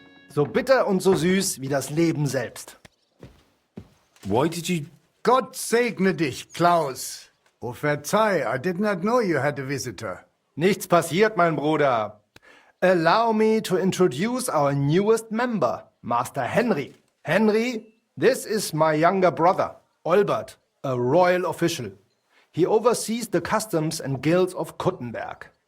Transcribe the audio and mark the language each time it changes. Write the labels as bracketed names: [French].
[German] So bitter und so süß wie das Leben selbst. [English] Why did you... [German] Gott segne dich, Klaus. [English] Oh, [German] verzeih, [English] I did not know you had a visitor. [German] Nichts passiert, mein Bruder. [English] Allow me to introduce our newest member, Master Henry. Henry, this is my younger brother, Olbert, a royal official. He oversees the customs and guilds of Kuttenberg.